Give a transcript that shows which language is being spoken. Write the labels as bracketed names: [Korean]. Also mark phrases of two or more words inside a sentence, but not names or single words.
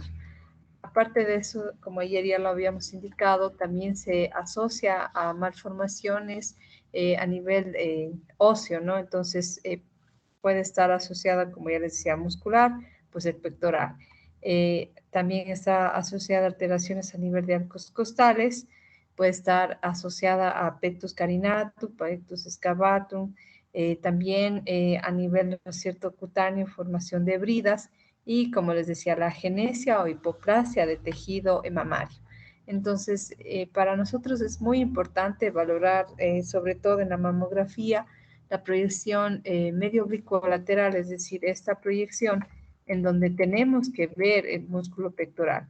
[Spanish] Aparte de eso, como ayer ya lo habíamos indicado, también se asocia a malformaciones a nivel óseo, ¿no? Entonces, puede estar asociada, como ya les decía, muscular, pues el pectoral. También está asociada a alteraciones a nivel de arcos costales, puede estar asociada a [Latin] pectus carinatum, pectus excavatum, [Spanish] también a nivel, ¿no es cierto?, cutáneo, formación de bridas, y como les decía, la agenesia o hipoplasia de tejido mamario. Entonces, para nosotros es muy importante valorar, sobre todo en la mamografía, la proyección medio oblicuo-lateral, es decir, esta proyección en donde tenemos que ver el músculo pectoral.